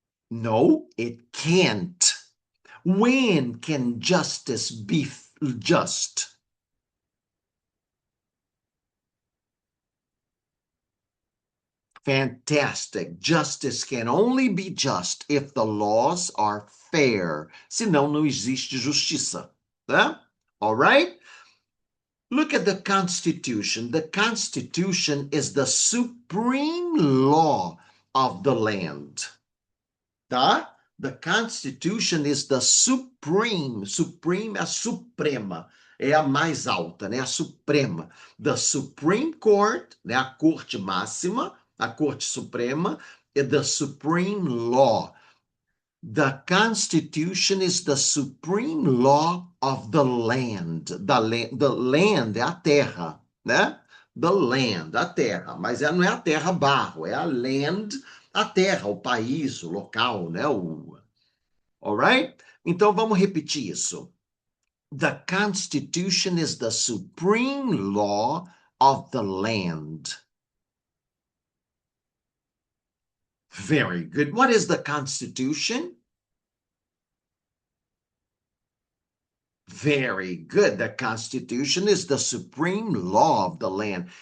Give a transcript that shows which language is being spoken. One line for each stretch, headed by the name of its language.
English: No, it can't. When can justice be just? Fantastic. Justice can only be just if the laws are fair.
Portuguese: Senão, não existe justiça.
English: Tá? All right? Look at the Constitution. The Constitution is the supreme law of the land.
Portuguese: Tá?
English: The Constitution is the supreme.
Portuguese: Supreme é a suprema. É a mais alta, né? A suprema.
English: The Supreme Court,
Portuguese: né? A corte máxima, a corte suprema, é
English: the supreme law. The Constitution is the supreme law of the land. The land
Portuguese: é a terra, né? The land, a terra. Mas não é a terra barro, é a land, a terra, o país, o local, né? Alright? Então vamos repetir isso.
English: The Constitution is the supreme law of the land. Very good. What is the Constitution? Very good. The Constitution is the supreme law of the land.